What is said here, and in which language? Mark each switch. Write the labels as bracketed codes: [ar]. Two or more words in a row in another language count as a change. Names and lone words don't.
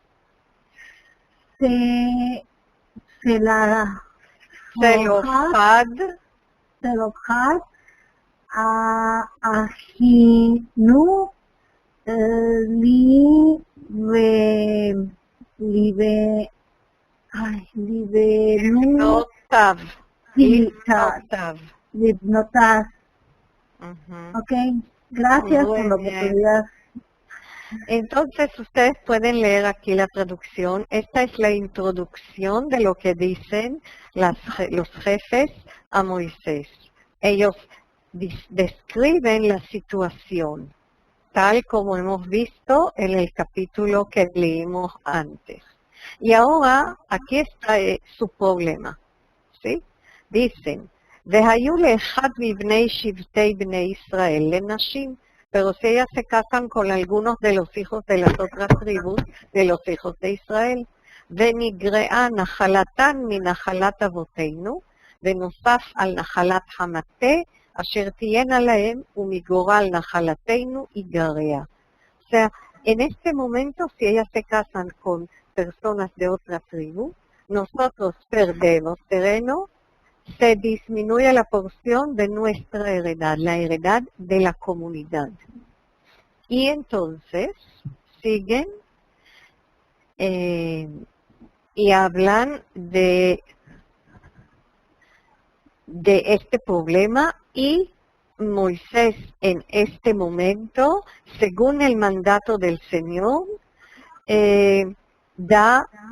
[he] צלופחד אחינו לבנותיו. [es] Ok, gracias por la oportunidad. Entonces ustedes pueden leer aquí la traducción. Esta es la introducción de lo que dicen los jefes a Moisés. Ellos describen la situación, tal como hemos visto en el capítulo que leímos antes. Y ahora, aquí está su problema, ¿sí? Dicen, [he] והיו לאחד מבני שבטי בני ישראל לנשים, [es] pero si ellas se casan con algunos de los hijos de las otras tribus, de los hijos de Israel, [he] ונגרעה נחלתן מנחלת אבותינו, ונוסף על נחלת המטה, אשר תהיינה להם, ומגורל נחלתנו ייגרע. [es] O sea, en este momento, si ellas se casan con personas de otra tribu, nosotros perdemos terreno, se disminuye la porción de nuestra heredad, la heredad de la comunidad. Y entonces siguen y hablan de este problema, y Moisés en este momento, según el mandato del Señor, da